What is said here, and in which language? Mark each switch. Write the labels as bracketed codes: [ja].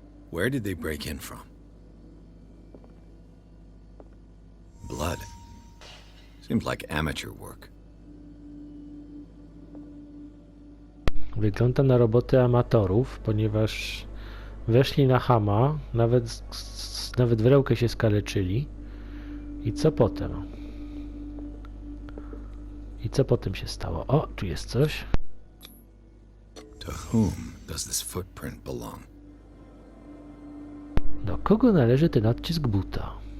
[en] Where did they break in from? Blood. Seems like amateur work. [pl] Wygląda na robotę amatorów, ponieważ weszli na chama, nawet wrełkę się skaleczyli. I co potem? I co potem się stało? O, tu jest coś. [en] To whom does this footprint belong? [pl] Do kogo należy ten odcisk buta?